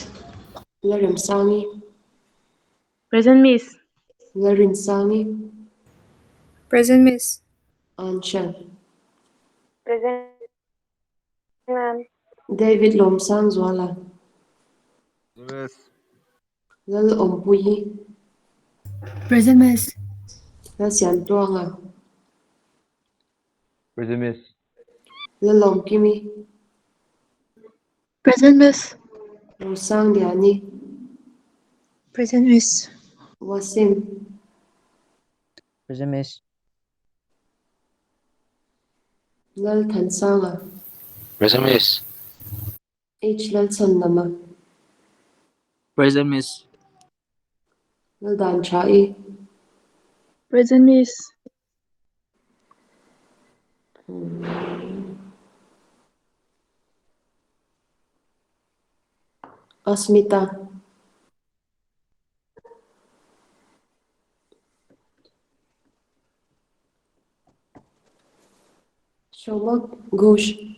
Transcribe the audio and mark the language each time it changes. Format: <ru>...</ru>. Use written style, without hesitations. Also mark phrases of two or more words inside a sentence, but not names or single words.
<en>Larimsangi, Present, Miss. Larinsangi, Present, Miss. Anshal, Present, ma'am. David Lomsang Zwala, Yes. Lal Ompuyi, Present, Miss. Lal Sian Tuanga, Present, Miss. Lal Omkimi, Present, Miss. Rosang Diani, Present, Miss. Wasim, Present, Miss. Lal Thansanga, Present, Miss. H. Lal Sandama, Present, Miss. Lal Dan Chai, Present, Miss. Asmita, Shomak Ghosh,</en>